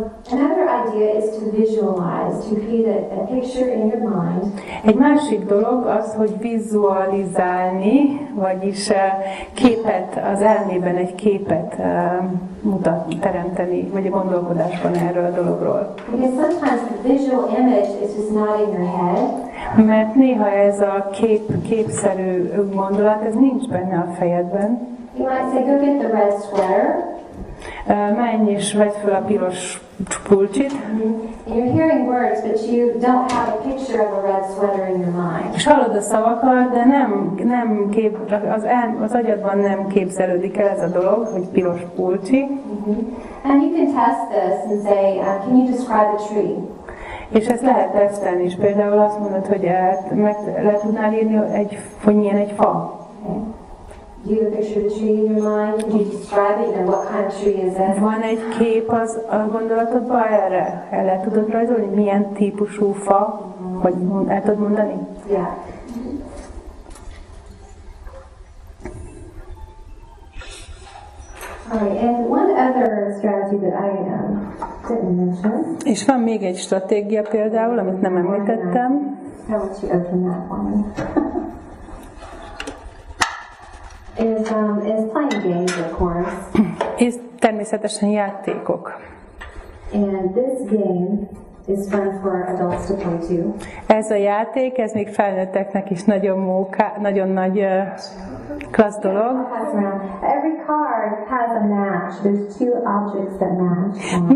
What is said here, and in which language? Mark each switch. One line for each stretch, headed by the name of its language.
English: Another idea is to visualize, to create a picture in your mind.
Hungarian: Egy másik dolog az, hogy vizualizálni, vagyis képet, az elmében egy képet teremteni, vagy a gondolkodásban erről a dologról.
English: Because sometimes the visual image is just not in your head.
Hungarian: Mert néha ez a képszerű gondolat, ez nincs benne a fejedben.
English: You might say, go get the red sweater.
Hungarian: Menj és vedd fel a piros pulcsit.
English: And you're hearing words, but you don't have a picture of a red sweater in your mind.
Hungarian: És hallod a szavakat, de az agyadban nem képzelődik el ez a dolog, hogy piros pulcsi.
English: And you can test this and say, can you describe a tree?
Hungarian: És ezt lehet tesztelni is. Például azt mondod, hogy le tudnál írni, hogy milyen egy fa.
English: Okay. Do you have a picture of the tree in your mind? Can you describe it? And what kind of tree is it?
Hungarian: Van egy kép a gondolatodban erre? El tudod rajzolni, milyen típusú fa? Vagy el tudod mondani?
English: Yeah. Alright, and one other strategy that I didn't mention.
Hungarian: És van még egy stratégia például, amit nem említettem.
English: I'll let you open that for me. Is playing games, of course.
Hungarian: És természetesen játékok.
English: And this game is fun for adults to play too.
Hungarian: Ez a játék, ez még felnőtteknek is nagyon nagy klassz dolog.
English: Every card has a match. There's two objects that match.